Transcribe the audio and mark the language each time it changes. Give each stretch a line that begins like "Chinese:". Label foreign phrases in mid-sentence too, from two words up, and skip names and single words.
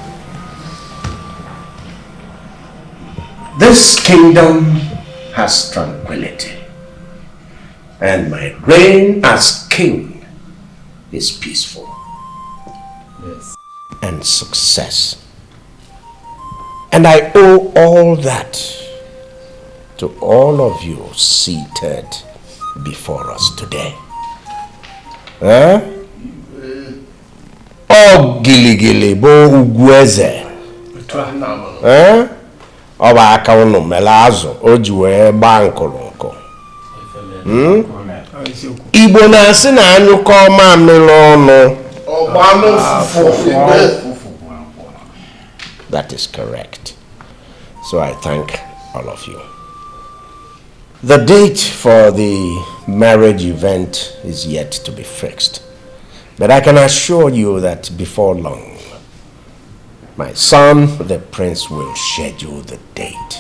English: This kingdom has tranquility, and my reign as king is peaceful. Yes. And success. And I owe all that to all of you seated before us today. Huh? Oh, gili gili bo ugweze. Huh?
Igbo: Oba aka unu melazo oji wee gba nkụrụnkụ. Igbo na-asị na anyụkọ mamịrị ọnụ.
English: That is correct. So I thank all of you. The date for the marriage event is yet to be fixed. But I can assure you that before long, my son, the prince, will schedule the date.